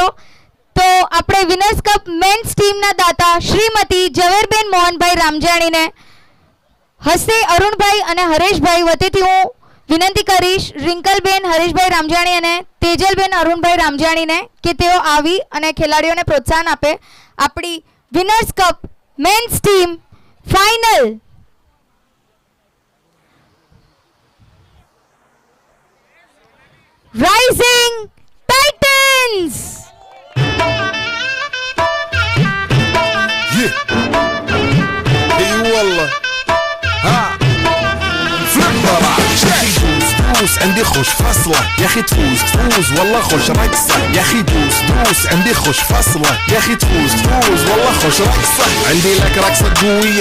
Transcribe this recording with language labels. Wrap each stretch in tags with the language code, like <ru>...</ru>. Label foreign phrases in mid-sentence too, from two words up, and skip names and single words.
<gu>તો આપણે</gu> <en>winners cup mens teamના</en> <gu>દાતા શ્રીમતી ઝવેરબેન મોહનભાઈ રામજાણીને હસ્તે અરુણભાઈ અને હરેશભાઈ વતીથી હું વિનંતી કરીશ રિંકલબેન હરેશભાઈ રામજાણી અને તેજલબેન અરુણભાઈ રામજાણીને કે તેઓ આવી અને ખેલાડીઓને પ્રોત્સાહન આપે.</gu> <en>આપણી winners cup mens team final Rising Titans.</en> <ar>دوس عندي خوش فصلة يا اخي تفوز والله خوش رقصة يا اخي دوس عندي خوش فصلة يا اخي تفوز والله خوش رقصة عندي لك رقصة قوية</ar>